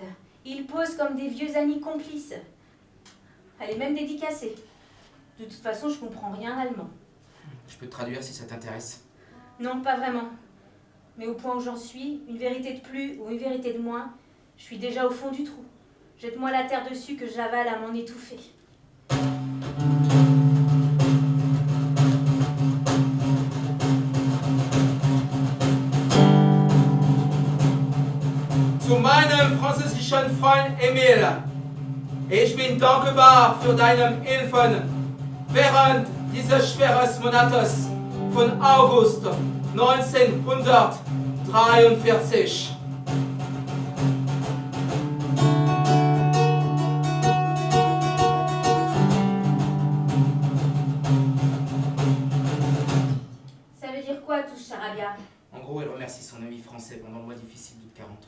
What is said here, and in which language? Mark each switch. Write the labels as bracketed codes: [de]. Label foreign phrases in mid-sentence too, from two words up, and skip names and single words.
[fr] Ils posent comme des vieux amis complices. Elle est même dédicacée. De toute façon, je comprends rien allemand. Je peux te traduire si ça t'intéresse. Non, pas vraiment. Mais au point où j'en suis, une vérité de plus ou une vérité de moins, je suis déjà au fond du trou. Jette-moi la terre dessus que j'avale à m'en étouffer. [de] Zu meinem französischen Freund Emil. Ich bin dankbar für deine Hilfen während dieses schweren Monates von August 1943. [fr] Ça veut dire quoi tout ce charabia? En gros, elle remercie son ami français pendant le mois difficile d'août 43.